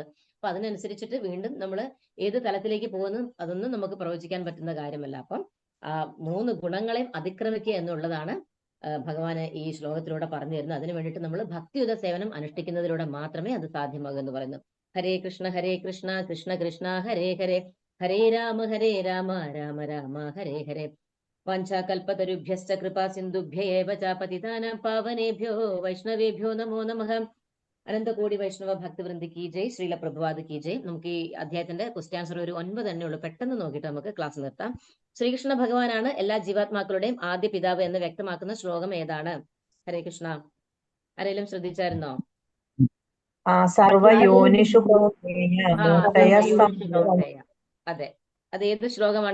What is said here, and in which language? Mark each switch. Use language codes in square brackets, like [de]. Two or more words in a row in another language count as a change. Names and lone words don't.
[ml] അപ്പൊ അതിനനുസരിച്ചിട്ട് വീണ്ടും നമ്മൾ ഏത് തലത്തിലേക്ക് പോകുന്നു അതൊന്നും നമുക്ക് പ്രവചിക്കാൻ പറ്റുന്ന കാര്യമല്ല. അപ്പം ആ 3 ഗുണങ്ങളെയും അതിക്രമിക്കുക എന്നുള്ളതാണ് ഭഗവാന് ഈ ശ്ലോകത്തിലൂടെ പറഞ്ഞു തരുന്നത്. അതിനു വേണ്ടിയിട്ട് നമ്മൾ ഭക്തിയുത സേവനം അനുഷ്ഠിക്കുന്നതിലൂടെ മാത്രമേ അത് സാധ്യമാകൂ എന്ന് പറയുന്നു. [sa] ഹരേ കൃഷ്ണ കൃഷ്ണ കൃഷ്ണ ഹരേ ഹരേ, ഹരേ രാമ രാമ രാമ ഹരേ ഹരേ. വാഞ്ചാകൽപതരുഭ്യശ്ച കൃപാ സിന്ധുഭ്യൈവ ച പതിതാനാം പാവനേഭ്യോ വൈഷ്ണവേഭ്യോ നമോ നമഃ. [hi] അനന്തകോടി വൈഷ്ണവ ഭക്തവൃന്ദ കി ജയ്, ശ്രീല പ്രഭുപാദ് കി ജയ്. [ml] നമുക്ക് ഈ അധ്യായത്തിന്റെ [en] question answer [ml] ഒരു 9 തന്നെ ഉള്ളൂ. പെട്ടെന്ന് നോക്കിയിട്ട് നമുക്ക് ക്ലാസ് നിർത്താം. ശ്രീകൃഷ്ണ ഭഗവാനാണ് എല്ലാ ജീവാത്മാക്കളുടെയും ആദ്യ പിതാവ് എന്ന് വ്യക്തമാക്കുന്ന ശ്ലോകം ഏതാണ്? ഹരേ കൃഷ്ണ. ആരെങ്കിലും ശ്രദ്ധിച്ചായിരുന്നോ? അതെ, അത് ഏത് ശ്ലോകമാണ്?